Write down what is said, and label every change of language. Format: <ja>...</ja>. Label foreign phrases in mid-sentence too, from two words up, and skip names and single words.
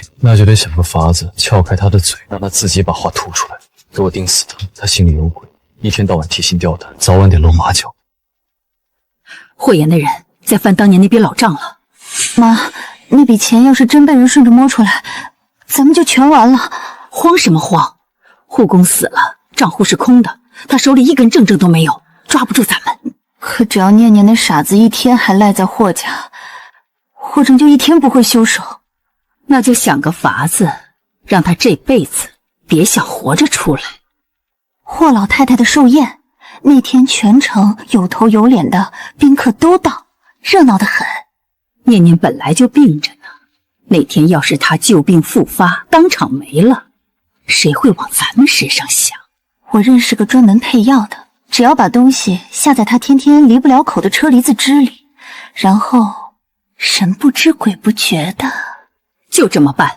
<zh>那就得想個法子撬開他的嘴，讓他自己把話吐出來，給我釘死他。他心裡有鬼，一天到晚提心吊膽，早晚得露馬腳。霍言的人在翻當年那筆老賬了。媽，那筆錢要是真被人順着摸出來，咱們就全完了。慌什麼慌？護工死了，賬戶是空的，他手裡一根正正都沒有，抓不住咱們。可只要念念那傻子一天還賴在霍家，霍正就一天不會休手。那就想個法子，讓他這輩子別想活着出來。霍老太太的壽宴，那天全城有頭有臉的賓客都到，熱鬧得很。念念本來就病着呢，那天要是他舊病復發，當場沒了，誰會往咱們身上想？我認識個專門配藥的，只要把東西下在他天天離不了口的車厘子汁裡，然後神不知鬼不覺的，就這麼辦。</zh>